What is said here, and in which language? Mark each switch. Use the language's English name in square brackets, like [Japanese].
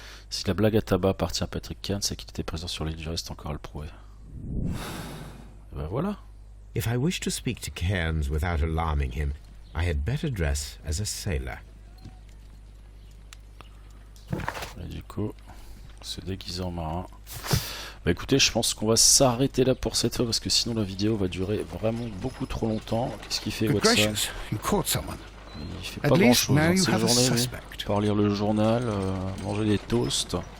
[French] Si la blague à tabac appartient à Patrick Cairns, c'est qu'il était présent sur l'île du reste encore à le prouver. Et ben voilà. [English] If I wish to speak to Cairns without alarming him, I had better dress as a sailor. [French] Et du coup, se déguiser en marin. Bah écoutez, je pense qu'on va s'arrêter là pour cette fois parce que sinon la vidéo va durer vraiment beaucoup trop longtemps. Qu'est-ce qu'il fait, Watson? Il fait pas grand chose dans ces journées, lui. Par lire le journal, manger des toasts.